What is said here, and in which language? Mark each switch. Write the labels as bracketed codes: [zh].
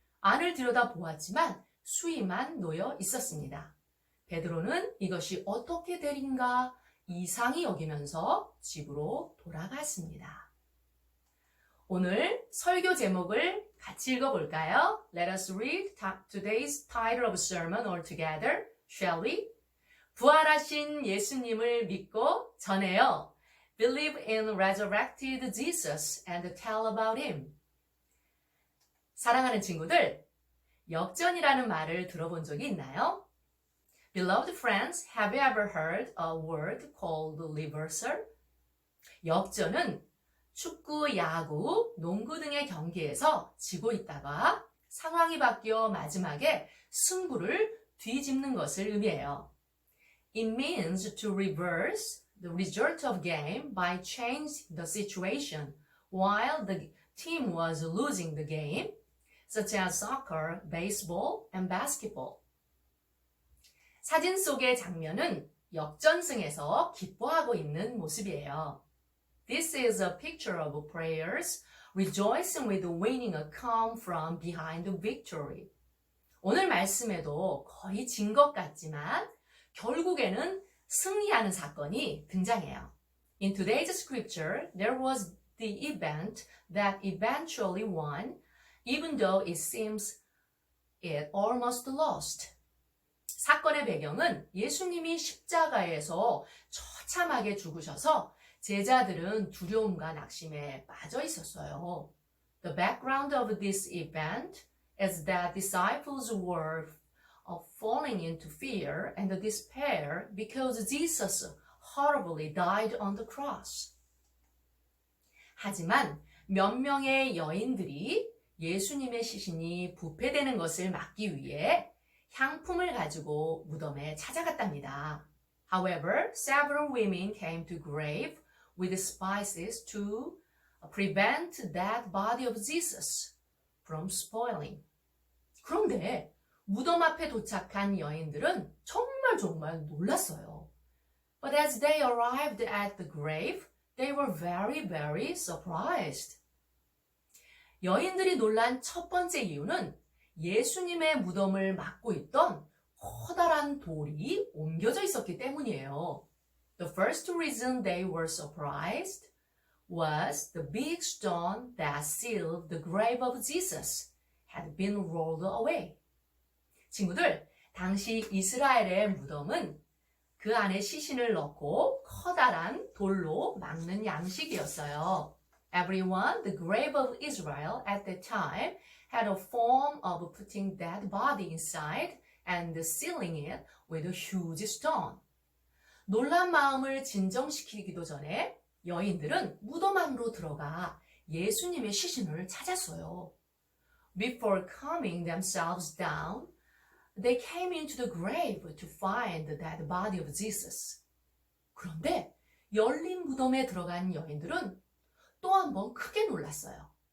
[ko] 안을 들여다보았지만 수위만 놓여 있었습니다. 베드로는 이것이 어떻게 되린가 이상히 여기면서 집으로 돌아갔습니다. 오늘 설교 제목을 같이 읽어볼까요? [en] Let us read today's title of sermon all together, shall we? [ko] 부활하신 예수님을 믿고 전해요. [en] Believe in resurrected Jesus and tell about him. [ko] 사랑하는 친구들, 역전이라는 말을 들어본 적이 있나요? [en] Beloved friends, have you ever heard a word called reversal? [ko] 역전은 축구, 야구, 농구 등의 경기에서 지고 있다가 상황이 바뀌어 마지막에 승부를 뒤집는 것을 의미해요. [en] It means to reverse the result of game by changing the situation while the team was losing the game, such as soccer, baseball, and basketball. [ko] 사진 속의 장면은 역전승에서 기뻐하고 있는 모습이에요. [en] This is a picture of players rejoicing with winning a come from behind victory. [ko] 오늘 말씀에도 거의 진 것 같지만 결국에는 승리하는 사건이 등장해요. [en] In today's scripture, there was the event that eventually won, even though it seems it almost lost. [ko] 사건의 배경은 예수님이 십자가에서 처참하게 죽으셔서 제자들은 두려움과 낙심에 빠져 있었어요. [en] The background of this event is that disciples were falling into fear and despair because Jesus horribly died on the cross. [ko] 하지만 몇 명의 여인들이 예수님의 시신이 부패되는 것을 막기 위해 향품을 가지고 무덤에 찾아갔답니다. [en] However, several women came to grave with spices to prevent that body of Jesus from spoiling. [ko] 그런데 무덤 앞에 도착한 여인들은 정말 놀랐어요. [en] But as they arrived at the grave, they were very surprised. [ko] 여인들이 놀란 첫 번째 이유는 예수님의 무덤을 막고 있던 커다란 돌이 옮겨져 있었기 때문이에요. [en] The first reason they were surprised was the big stone that sealed the grave of Jesus had been rolled away. [ko] 친구들, 당시 이스라엘의 무덤은 그 안에 시신을 넣고 커다란 돌로 막는 양식이었어요. [en] Everyone, the grave of Israel at that time had a form of putting that body inside and sealing it with a huge stone. [ko] 놀란 마음을 진정시키기도 전에 여인들은 무덤 안으로 들어가 예수님의 시신을 찾았어요. [en] Before calming themselves down, they came into the grave to find that body of Jesus. [ko] 그런데 열린 무덤에 들어간 여인들은 또 한 번 크게 놀랐어요.